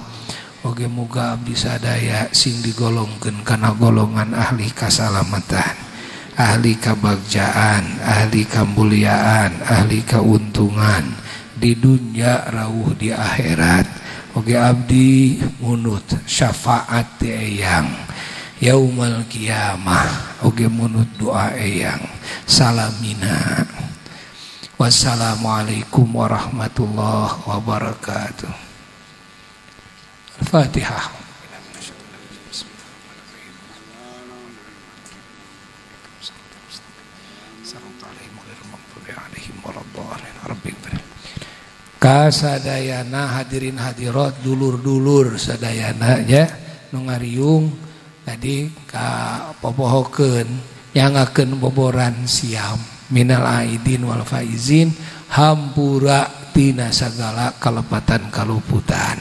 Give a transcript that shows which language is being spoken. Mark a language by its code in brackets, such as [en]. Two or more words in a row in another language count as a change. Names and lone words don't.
[su] Oge muga abdi sadaya sing digolongkeun kana golongan ahli kasalamatan, ahli kabagjaan, ahli kamuliaan, ahli kauntungan di dunya rauh di akhirat. Oge abdi munut syafaat ti eyang [ar] yaumal qiyamah. [su] Oge munut doa eyang salamina. [ar] Wassalamualaikum warahmatullahi wabarakatuh. Fatihah. [su] Kasadayana hadirin hadirat dulur-dulur sadayana nya nu ngariung tadi ka popohokeun nyangakeun boboran siam [ar] minal aidin wal faizin [su] hampura tina sagala kalepatan kaluputan.